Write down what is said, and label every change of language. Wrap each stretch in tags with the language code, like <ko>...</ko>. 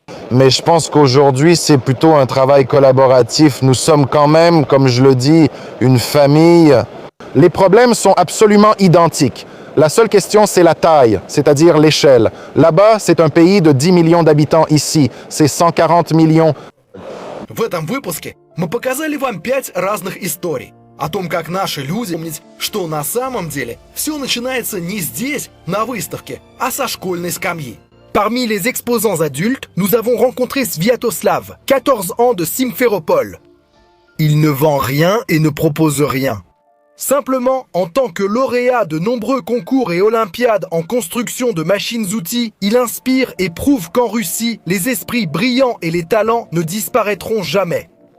<fr>Mais je pense qu'aujourd'hui, c'est plutôt un travail collaboratif. Nous sommes quand même, comme je le dis, une famille. Les problèmes sont absolument identiques. La seule question, c'est la taille, c'est-à-dire l'échelle. Là-bas, c'est un pays de 10 millions d'habitants. Ici, c'est 140 millions.</fr> <ru>В этом выпуске мы показали вам 5 разных историй о том, как наши люди помнят, что на самом деле все начинается не здесь, на выставке, а со школьной скамьи.</ru> <fr>Parmi les exposants adultes, nous avons rencontré Sviatoslav, 14 ans de Simferopol. Il ne vend rien et ne propose rien. Simplement, en tant que lauréat de nombreux concours et olympiades en construction de machines-outils, il inspire et prouve qu'en Russie, les esprits brillants et les talents ne disparaîtront jamais.</fr>